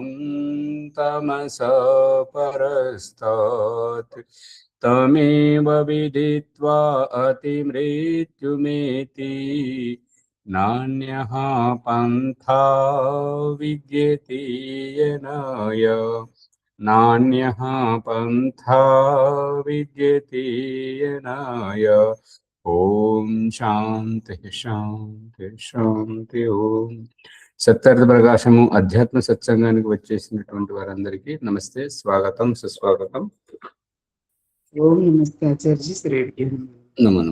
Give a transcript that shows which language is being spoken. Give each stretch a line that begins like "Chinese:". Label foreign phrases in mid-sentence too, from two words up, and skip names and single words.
Sanskrit: तमसः परस्तात् तमेव विदित्वा अतिमृत्युमेति नान्यः पन्था विद्यते यनाय नान्यः पन्था विद्यते यनाय। ఓం శాంతి శాంతి శాంతి.
Telugu: ఓం సత్యార్థ ప్రకాశము అధ్యాత్మ సత్సంగానికి వచ్చేసినటువంటి వారందరికీ నమస్తే, స్వాగతం, సుస్వాగతం. ఓం నమస్తే ఆచార్య శ్రేణి నమనం.